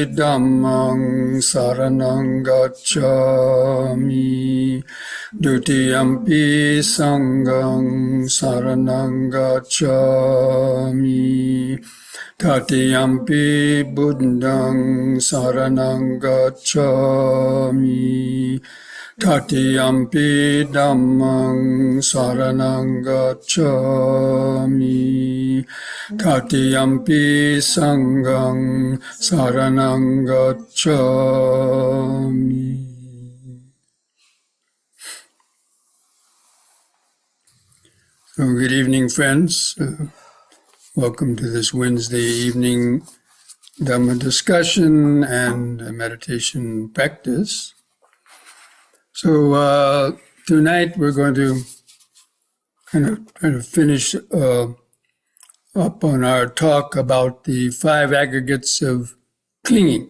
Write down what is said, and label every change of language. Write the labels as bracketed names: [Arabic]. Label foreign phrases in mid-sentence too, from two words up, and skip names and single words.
[Pali] Dhammang saranang gacchami, Dutiyampi Sanghang saranang gacchami, Tatiyampi Buddhang saranang gacchami, Tatiyampi Dhammang saranang gacchami, Tatiyampi Sanghang saranang gacchami. [English] So good evening, friends. Welcome to this Wednesday evening Dhamma discussion and meditation practice. So tonight we're going to kind of finish up on our talk about the five aggregates of clinging.